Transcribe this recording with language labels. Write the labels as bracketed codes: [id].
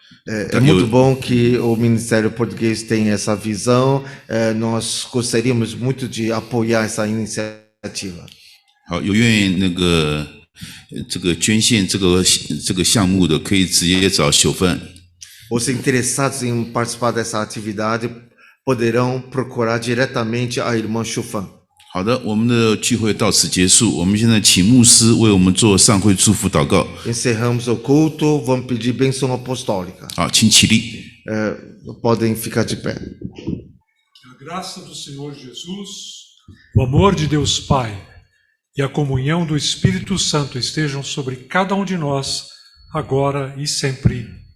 [pt] É muito bom que o Ministério Português tenha essa visão. Nós gostaríamos muito de apoiar essa iniciativa. [zh] 好，有愿意那个这个捐献这个项目的，可以直接找秀芬。 [pt] Os interessados em participar dessa atividade poderão procurar diretamente a irmã Chufan. [zh] 好的，我们的聚会到此结束。我们现在请牧师为我们做上会祝福祷告。 [pt] Encerramos o culto. Vamos pedir bênção apostólica. [zh] 好，请起立。 [pt] Podem ficar de pé. Que a graça do Senhor Jesus, o amor de Deus Pai e a comunhão do Espírito Santo estejam sobre cada um de nós, agora e sempre.